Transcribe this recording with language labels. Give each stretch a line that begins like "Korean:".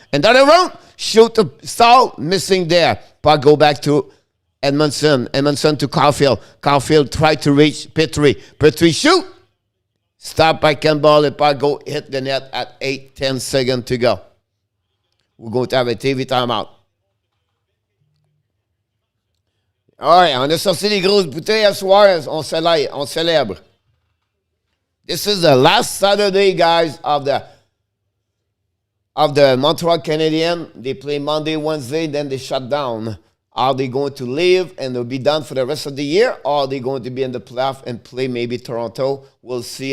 English: And down around. Shoot to Staal. Missing there. Puck go back to Edmondson. Edmondson to Caulfield. Caulfield tried to reach Petrie. Petrie shoot. Stop by Campbell. The puck go hit the net at 8-10 seconds to go. We're going to have a TV timeout.
French: Ouais, on a sorti les grosses bouteilles à soir, on célèbre.
English: This is the last Saturday, guys, of the Montreal Canadiens. They play Monday, Wednesday, then they shut down. Are they going to leave and they'll be done for the rest of the year? Or are they going to be in the playoff and play maybe Toronto? We'll see.